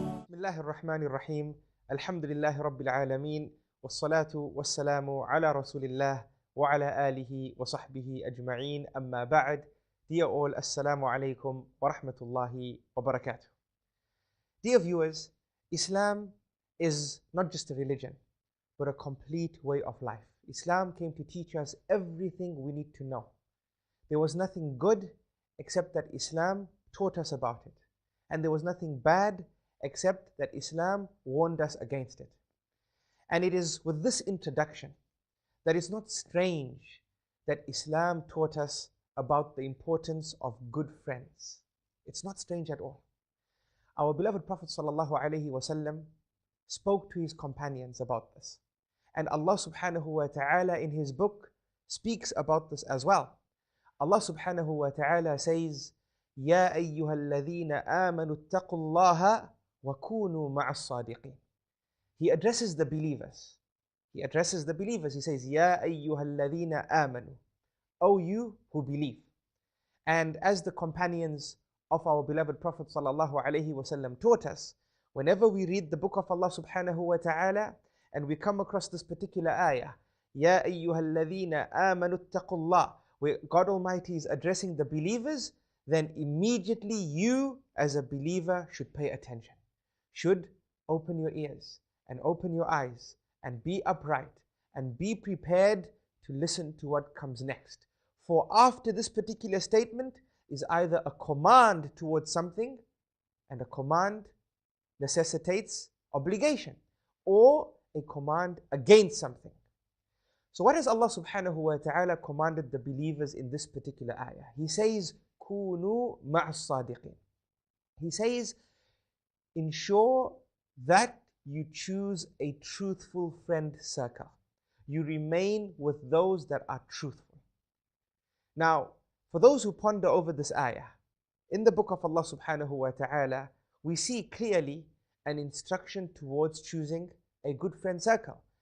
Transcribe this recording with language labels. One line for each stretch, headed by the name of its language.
Arabic: الله الرحمن الرحيم الحمد لله رب العالمين والصلاة والسلام على رسول الله وعلى آله وصحبه أجمعين أما بعد.
English: Dear all,
Arabic: Assalamu alaikum wa rahmatullahi wa barakatuh.
English: Dear viewers, Islam is not just a religion but a complete way of life. Islam came to teach us everything we need to know. There was nothing good except that Islam taught us about it, and there was nothing bad except that Islam warned us against it. And it is with this introduction that it's not strange that Islam taught us about the importance of good friends. It's not strange at all. Our beloved Prophet ﷺ spoke to his companions about this. And Allah subhanahu wa ta'ala in his book speaks about this as well. Allah subhanahu wa ta'ala says,
Arabic: يَا أَيُّهَا الَّذِينَ آمَنُوا اتَّقُوا اللَّهَ وَكُونُوا مَعَ الصَّادِقِينَ.
English: He addresses the believers. He says,
Arabic: يَا أَيُّهَا الَّذِينَ آمَنُوا.
English: O you who believe. And as the companions of our beloved Prophet ﷺ taught us, whenever we read the book of Allah subhanahu wa ta'ala and we come across this particular ayah,
Arabic: يَا أَيُّهَا الَّذِينَ آمَنُوا اتَّقُوا اللَّهَ,
English: where God Almighty is addressing the believers, then immediately you as a believer should pay attention. Should open your ears and open your eyes and be upright and be prepared to listen to what comes next. For after this particular statement is either a command towards something, and a command necessitates obligation, or a command against something. So what has Allah subhanahu wa ta'ala commanded the believers in this particular ayah? He says,
Arabic: كُونُوا مَعَ الصَّادِقِينَ.
English: He says, ensure that you choose a truthful friend circle. You remain with those that are truthful. Now, for those who ponder over this ayah, in the book of Allah subhanahu wa ta'ala, we see clearly an instruction towards choosing a good friend circle.